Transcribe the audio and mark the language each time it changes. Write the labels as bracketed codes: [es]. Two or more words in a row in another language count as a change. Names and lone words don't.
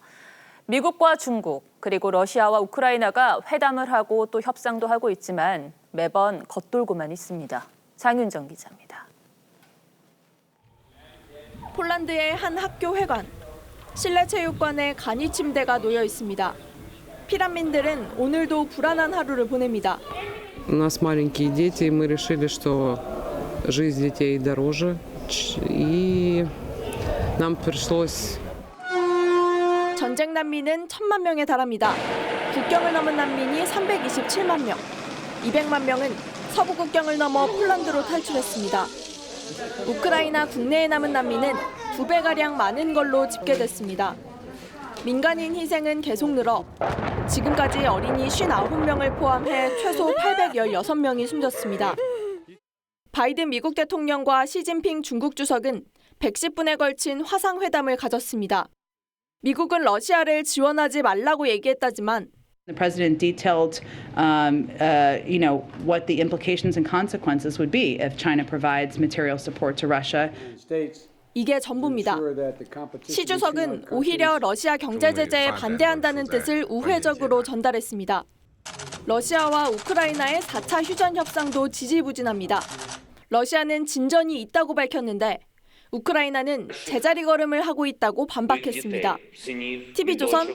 [ko] 미국과 중국 그리고 러시아와 우크라이나가 회담을 하고 또 협상도 하고 있지만 매번 겉돌고만 있습니다. 장윤정 기자입니다. 폴란드의 한 학교 회관. 실내 체육관에 간이 침대가 놓여 있습니다. 피난민들은 오늘도 불안한 하루를 보냅니다. [ru] У нас маленькие дети, и мы решили, что жизнь детей дороже, и нам пришлось. [ko] 전쟁 난민은 1,000만 명에 달합니다. 국경을 넘은 난민이 327만 명. 200만 명은 서부 국경을 넘어 폴란드로 탈출했습니다. 우크라이나 국내에 남은 난민은 2배가량 많은 걸로 집계됐습니다. 민간인 희생은 계속 늘어 지금까지 어린이 59명을 포함해 최소 816명이 숨졌습니다. 바이든 미국 대통령과 시진핑 중국 주석은 110분에 걸친 화상회담을 가졌습니다. 미국은 러시아를 지원하지 말라고 얘기했다지만 [en] The president detailed, what the implications and consequences would be if China provides material support to Russia. [ko] 이게 전부입니다. 시 주석은 오히려 러시아 경제 제재에 반대한다는 뜻을 우회적으로 전달했습니다. 러시아와 우크라이나의 4차 휴전 협상도 지지부진합니다. 러시아는 진전이 있다고 밝혔는데 우크라이나는 제자리 걸음을 하고 있다고 반박했습니다.